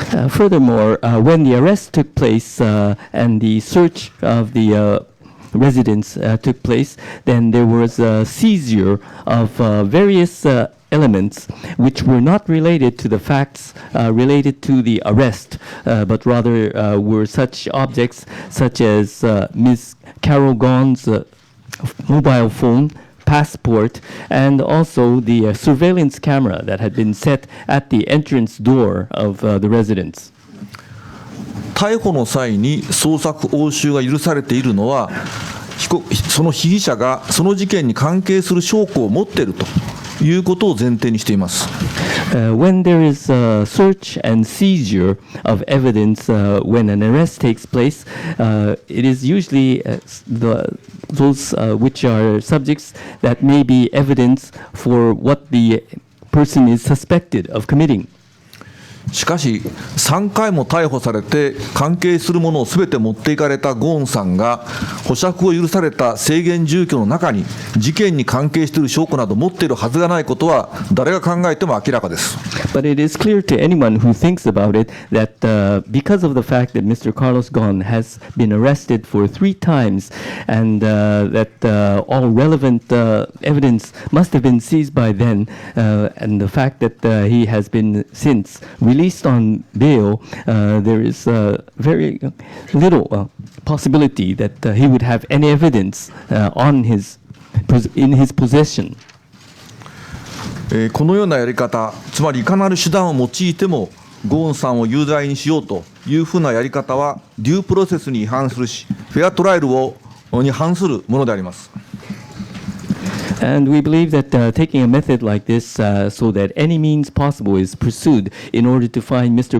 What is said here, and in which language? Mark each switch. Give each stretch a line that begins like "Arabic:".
English: Furthermore, when the arrest took place and the search of the residence took place, then there was a seizure of various elements which were not related to the facts related to the arrest, but rather were such objects such as Ms. Carol Ghosn's mobile phone, passport, and also the surveillance camera that had been set at the entrance door of the residence.
Japanese: 逮捕の際に捜索押収が許されているのはその被疑者がその事件に関係する証拠を持っているということを前提にしています。
English: When there is a search and seizure of evidence when an arrest takes place, it is usually those which are subjects that may be evidence for what the person is suspected of committing.
Japanese: しかし3回も逮捕されて関係するものをすべて持っていかれたゴーンさんが保釈を許された制限住居の中に事件に関係している証拠など持っているはずがないことは誰が考えても明らかです。
English: But it is clear to anyone who thinks about it that because of the fact that Mr. Carlos Ghosn has been arrested for 3 times and that all relevant evidence must have been seized by then, and the fact that he has been since released on bail, there is very little possibility that he would have any evidence on his in his possession.
Japanese: このようなやり方、つまりいかなる手段を用いてもゴーンさんを有罪にしようというふうなやり方はデュープロセスに違反するし、フェアトライルに反するものであります。
English: And we believe that taking a method like this so that any means possible is pursued in order to find Mr.